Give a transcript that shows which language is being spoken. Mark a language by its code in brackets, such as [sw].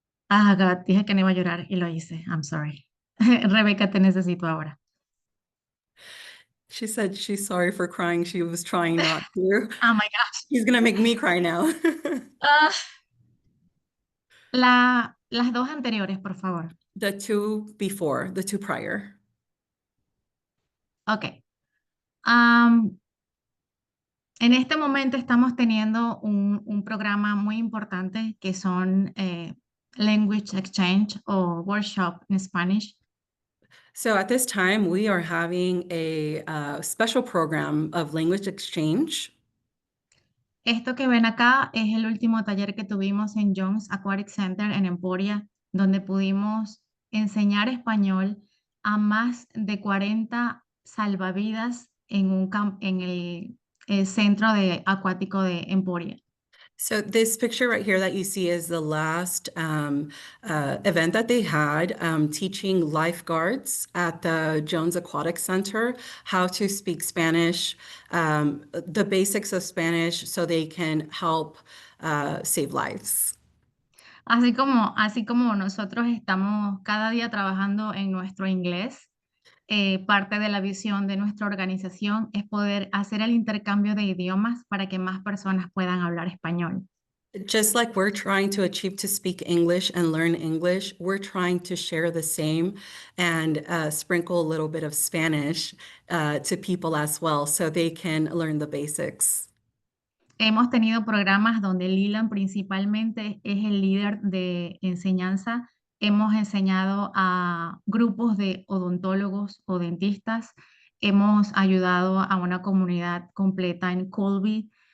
[es] Ah, God, dije que no iba a llorar y lo hice. [en] I'm sorry. [es] Rebeca, te necesito ahora. [en] She said she's sorry for crying. She was trying not to. Oh my gosh. He's gonna make me cry now. [es] Ah, las dos anteriores, por favor. [en] The two before, the two prior. Ok. [es] En este momento estamos teniendo un programa muy importante que son Language Exchange o Workshop en Spanish. [en] So at this time, we are having a special program of language exchange. [es] Esto que ven acá es el último taller que tuvimos en Jones Aquatic Center en Emporia, donde pudimos enseñar español a más de 40 salvavidas en el centro acuático de Emporia. [en] So this picture right here that you see is the last event that they had teaching lifeguards at the Jones Aquatic Center how to speak Spanish, the basics of Spanish so they can help save lives. [es] Así como nosotros estamos cada día trabajando en nuestro inglés, parte de la visión de nuestra organización es poder hacer el intercambio de idiomas para que más personas puedan hablar español. [en] Just like we're trying to achieve to speak English and learn English, we're trying to share the same and sprinkle a little bit of Spanish to people as well so they can learn the basics. [es] Hemos tenido programas donde Lilan principalmente es el líder de enseñanza. Hemos enseñado a grupos de odontólogos o dentistas. Hemos ayudado a una comunidad completa en Colby.